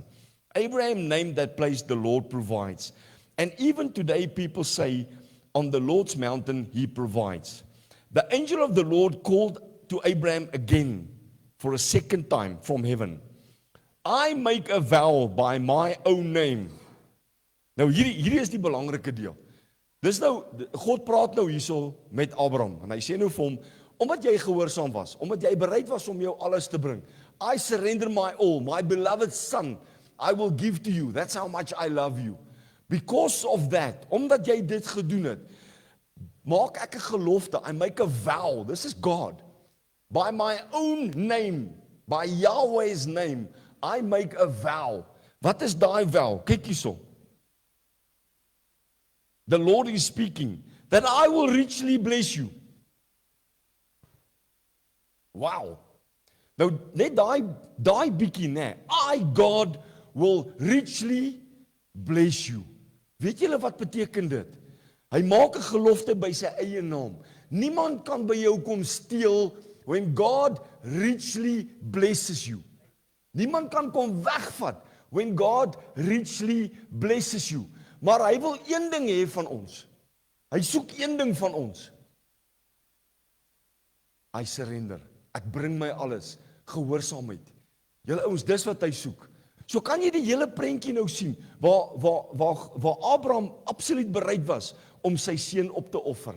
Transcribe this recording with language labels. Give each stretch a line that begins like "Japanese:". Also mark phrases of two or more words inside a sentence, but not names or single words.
English: Abraham named that place the Lord provides. And even today people say, on the Lord's mountain he provides. The angel of the Lord called to Abraham again for a second time from heaven. I make a vow by my own name.
Afrikaans: Nou hierdie is die belangrike deel. Dis nou, God praat nou hierso met Abraham, en hy sê nou vir hom, omdat jy gehoorsaam was, omdat jy bereid was om jou alles te bring,
English: I surrender my all, my beloved son, I will give to you, that's how much I love you. Because of that,
Afrikaans: omdat jy dit gedoen het, maak ek 'n gelofte,
English: I make a vow, this is God, by my own name, by Yahweh's name, I make a vow.
Afrikaans: Wat is daai vow? Kyk hierso.
English: The Lord is speaking, that I will richly bless you.
Afrikaans: Wow. Nou, net daai bietjie, né?
English: I, God, will richly bless you.
Afrikaans: Weet julle wat beteken dit? Hy maak 'n gelofte by sy eie naam. Niemand kan by jou kom steel
English: when God richly blesses you.
Afrikaans: Niemand kan kom wegvat
English: when God richly blesses you.
Afrikaans: Maar hy wil een ding hê van ons. Hy soek een ding van ons.
English: I surrender.
Afrikaans: Ek bring my alles. Gehoorsaamheid. Julle ouens, dis wat hy soek. So kan jy die hele prentjie nou sien, waar Abraham absoluut bereid was om sy seun op te offer.